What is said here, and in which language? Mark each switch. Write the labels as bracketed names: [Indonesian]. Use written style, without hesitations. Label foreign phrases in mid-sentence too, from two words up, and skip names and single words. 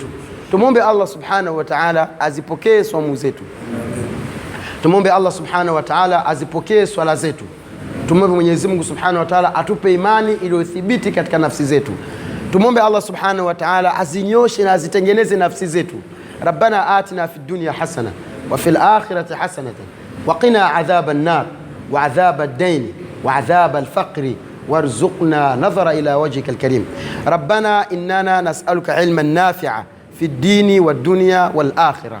[Swahili] Tumwombe Allah [Arabic] سبحانه وتعالى [Swahili] azipokee saumu zetu. Tumwombe Allah [Arabic] سبحانه وتعالى [Swahili] azipokee swala zetu. Tumwombe Mwenyezi Mungu [Arabic] سبحانه وتعالى [Swahili] atupe imani iliyothibiti katika nafsi zetu. Tumwombe Allah [Arabic] سبحانه وتعالى [Swahili] azinyoshe na azitengeneze nafsi zetu. [Arabic] ربنا آتنا في الدنيا حسنة وفي الآخرة حسنة وقنا عذاب النار وعذاب الدين وعذاب الفقر وارزقنا النظر إلى وجهك الكريم. ربنا إننا نسألك علما نافعا في الدين والدنيا والآخرة.